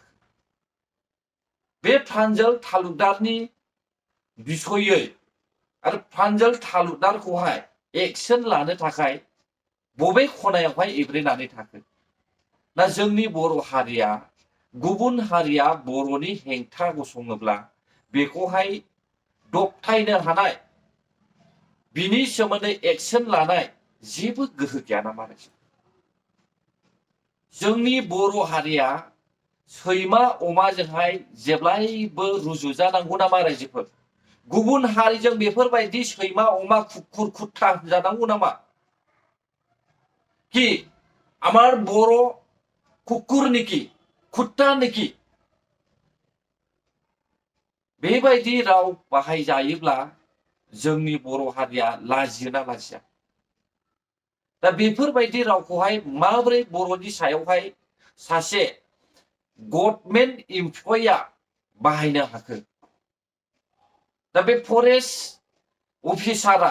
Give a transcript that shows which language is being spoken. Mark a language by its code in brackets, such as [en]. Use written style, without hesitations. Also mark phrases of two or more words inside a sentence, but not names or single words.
[brx] बे प्रान्जल तालुकदारनि बिसयै आरो प्रान्जल तालुकदारखौहाय एक्सन लानो थाखाय बबे खनायावहाय एब्रेनानै थाखो ना जोंनि बर' हारिया गुबुन हारिया बर'नि हेंथा गसङोब्ला बेखौहाय दबथायनो हानाय बिनि सोमोन्दै एक्सन लानाय जेबो गोहो गैया नामा जोंनि बर' हारिया सैमा अमाजोंहाय जेब्लायबो रुजुजानांगौ नामा रायजोफोर गुबुन हारिजों बेफोरबायदि सैमा अमा खुख्खुर खुत्ता जानांगौ नामा कि [bn] আমার বড় কুকুর নাকি কুত্তা নাকি [brx] बेबायदि राव बाहायजायोब्ला जोंनि बर' हारिया लाजियोना लाजिया दा बेफोरबायदि रावखौहाय माबोरै बर'नि सायावहाय सासे [en] government employee [brx] बाहायनो हाखो दा बे [en] forest officer